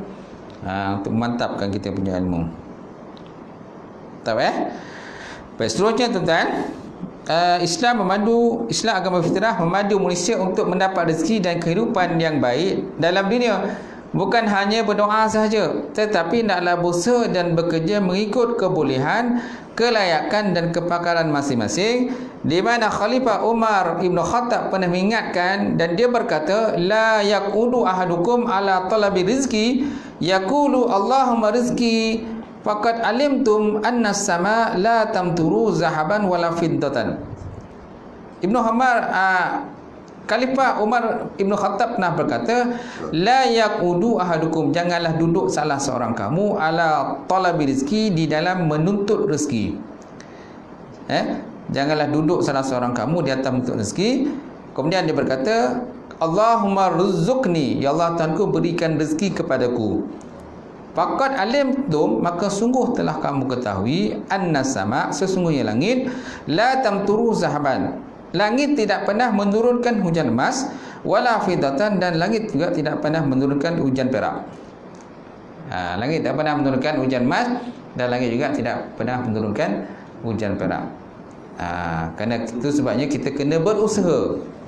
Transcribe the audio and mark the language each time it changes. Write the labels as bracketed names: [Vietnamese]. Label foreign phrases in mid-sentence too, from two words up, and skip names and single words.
[Malay] Untuk memantapkan kita punya ilmu. Tahu Baik, seterusnya tuan-tuan, Islam agama fitrah memadu manusia untuk mendapat rezeki dan kehidupan yang baik dalam dunia. Bukan hanya berdoa sahaja, tetapi naklah berusaha dan bekerja mengikut kebolehan, kelayakan dan kepakaran masing-masing. Di mana Khalifah Umar Ibn Khattab pernah mengingatkan dan dia berkata, [Arabic] لا يقعد أحدكم على طلب رزق يقول اللهم رزقي فقد علمتم أن السماء لا تمطر ذهبا ولا فضة. [Malay] Khalifah Umar Ibn Khattab pernah berkata, [Arabic] لا يقعد أحدكم, [Malay] janganlah duduk salah seorang kamu [Arabic] على طلب رزق, [Malay] di dalam menuntut rezeki. Janganlah duduk salah seorang kamu di atas menuntut rezeki. Kemudian dia berkata, [Arabic] اللهم ارزقني, [Malay] ya Allah Tuhanku berikan rezeki kepadaku. [Arabic] فقد علمتم, [Malay] maka sungguh telah kamu ketahui, [Arabic] أن السماء, [Malay] sesungguhnya langit, [Arabic] لا تمطر ذهبا, [Malay] langit tidak pernah menurunkan hujan emas, [Arabic] ولا فضة, [Malay] dan langit juga tidak pernah menurunkan hujan perak. Langit tidak pernah menurunkan hujan emas, dan langit juga tidak pernah menurunkan hujan perak. Kerana itu sebabnya kita kena berusaha.